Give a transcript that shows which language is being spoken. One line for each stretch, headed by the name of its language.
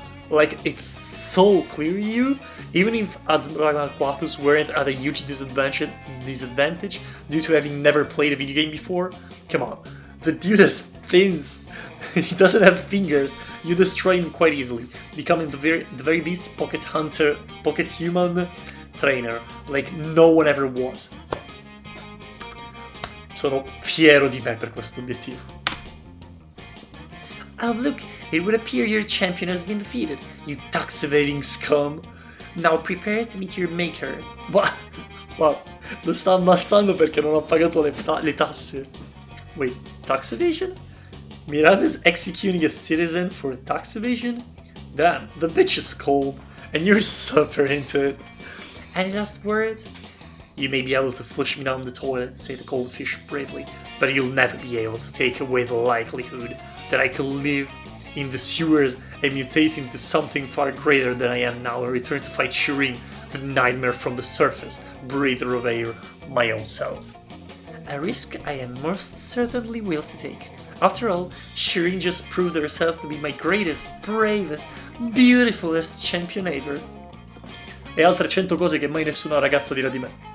English: Like, it's so clear you, even if Azramalquatus weren't at a huge disadvantage due to having never played a video game before. Come on, the dude has fins. He doesn't have fingers. You destroy him quite easily, becoming the very best Pocket Hunter, Pocket Human trainer, like no one ever was.
Italian: Sono fiero di me per questo obiettivo.
English: Oh look, it would appear your champion has been defeated, you tax-evading scum. Now prepare to meet your maker.
Italian: Wow, lo sta ammazzando perché non ha pagato le tasse.
English: Wait, tax evasion? Miranda's executing a citizen for tax evasion? Damn, the bitch is cold, and you're super into it. Any last words? You may be able to flush me down the toilet, say the goldfish bravely, but you'll never be able to take away the likelihood that I could live in the sewers and mutate into something far greater than I am now and return to fight Shireen, the nightmare from the surface, breather of air, my own self. A risk I am most certainly will to take. After all, Shireen just proved herself to be my greatest, bravest, beautifulest champion ever.
Italian: E altre 100 cose che mai nessuna ragazza dirà di me.